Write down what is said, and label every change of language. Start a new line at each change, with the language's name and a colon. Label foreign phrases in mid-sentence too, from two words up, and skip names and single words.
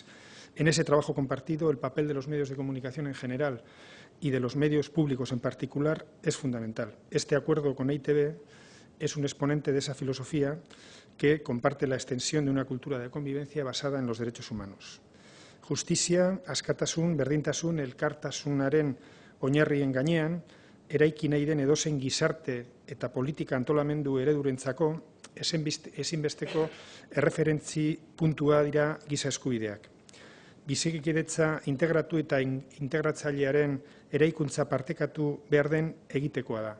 Spanish: En ese trabajo compartido, el papel de los medios de comunicación en general y de los medios públicos en particular es fundamental. Este acuerdo con EITB es un exponente de esa filosofía que comparte la extensión de una cultura de convivencia basada en los derechos humanos.
Basque: Justizia, askatasun, berdintasun, elkartasunaren oinarrien gainean, eraiki nahi den edozein gizarte eta politika antolamendu eredurentzako ezinbesteko erreferentzi puntua dira giza eskubideak. Bizikidetza integratu eta integratzailearen eraikuntza partekatu behar den egitekoa da.